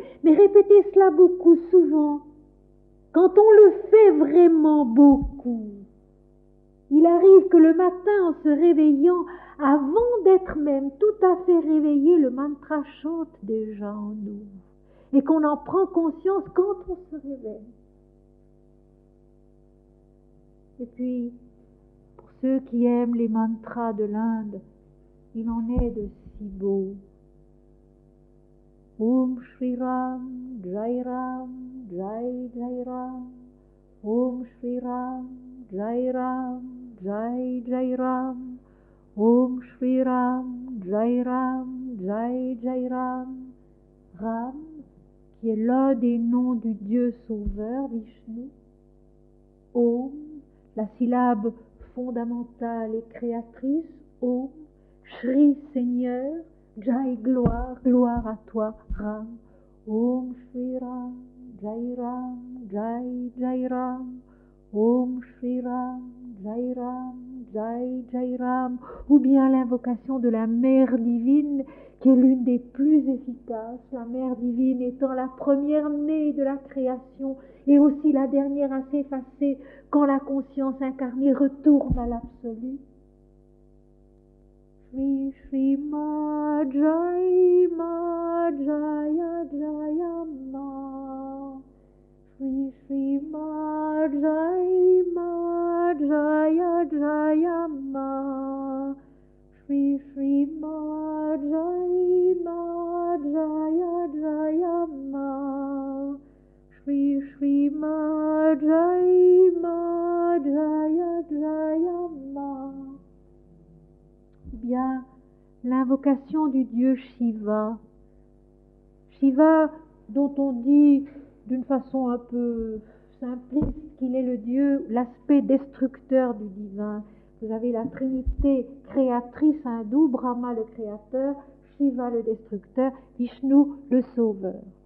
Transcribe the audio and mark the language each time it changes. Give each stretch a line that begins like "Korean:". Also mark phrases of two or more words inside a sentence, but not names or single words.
French: Mais répétez cela beaucoup, souvent. Quand on le fait vraiment beaucoup, il arrive que le matin, en se réveillant, avant d'être même tout à fait réveillé, le mantra chante déjà en nous. Et qu'on en prend conscience quand on se réveille. Et puis, pour ceux qui aiment les mantras de l'Inde, il en est de si beaux.
Sanskrit: ॐ श्री राम जय राम जय जय राम. ॐ श्री राम जय राम जय जय राम. ॐ श्री राम जय राम जय जय राम.
French: Ram, qui est l'un des noms du Dieu sauveur, Vishnu. Om, la syllabe fondamentale et créatrice. Om, Shri Seigneur, Jai gloire, gloire à toi, Ram.
Sanskrit: ॐ श्री राम जय राम जय जय राम. ॐ श्री राम जय राम जय जय राम.
French: Ou bien l'invocation de la Mère divine, qui est l'une des plus efficaces, la Mère divine étant la première née de la création et aussi la dernière à s'effacer quand la conscience incarnée retourne à l'absolu.
Sanskrit: श्री श्री मा जय मा जय जय मा. श्री श्री मा जय मा जय जय मा. श्री श्री मा जय मा जय जय मा. श्री श्री मा जय मा जय जय मा.
French: Bien, l'invocation du dieu Shiva. Shiva, dont on dit d'une façon un peu simpliste qu'il est le dieu, l'aspect destructeur du divin. Vous avez la trinité créatrice hindoue, Brahma le créateur, Shiva le destructeur, Vishnu le sauveur.